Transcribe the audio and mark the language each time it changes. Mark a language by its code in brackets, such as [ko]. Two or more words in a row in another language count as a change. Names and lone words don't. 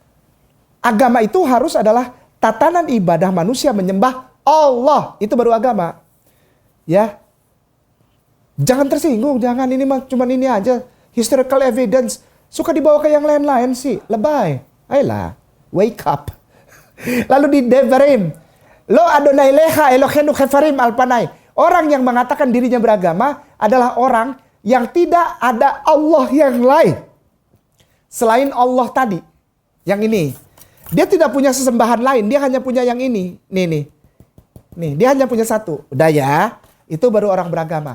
[id] Agama itu harus adalah tatanan ibadah manusia menyembah Allah. Itu baru agama. Ya. Jangan tersinggung, jangan ini mah cuman ini aja. [en] Historical evidence. [id] Suka dibawa ke yang lain-lain sih. Lebay. Ayolah, [en] wake up. [id] Lalu di Devarim. [he] לא אדוני לך אלוהינו כפרים על פני. [id] Orang yang mengatakan dirinya beragama adalah orang yang tidak ada Allah yang lain. Selain Allah tadi. Yang ini. Dia tidak punya sesembahan lain, dia hanya punya yang ini. Nih, dia hanya punya satu. Udah ya, itu baru orang beragama.